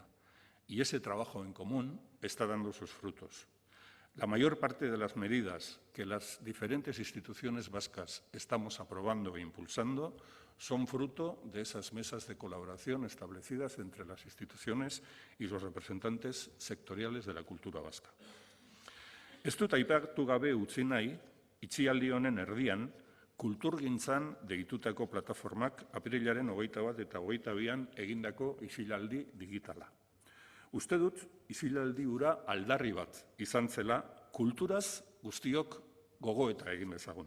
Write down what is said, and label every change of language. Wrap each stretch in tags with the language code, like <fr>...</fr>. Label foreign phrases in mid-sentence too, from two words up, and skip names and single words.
<es>Y ese trabajo en común está dando sus frutos. La mayor parte de las medidas que las diferentes instituciones vascas estamos aprobando e impulsando son fruto de esas mesas de colaboración establecidas entre las instituciones y los representantes sectoriales de la cultura vasca.</es> <eu>Ez dut aipatu gabe utzi nahi, itxialdi honen erdian, kulturgintzan deitutako plataformak apirilaren 21 eta 22an egindako isilaldi digitala. Uste dut, isilaldi hura aldarri bat izan zela, kulturaz guztiok gogoeta egin dezagun.</eu>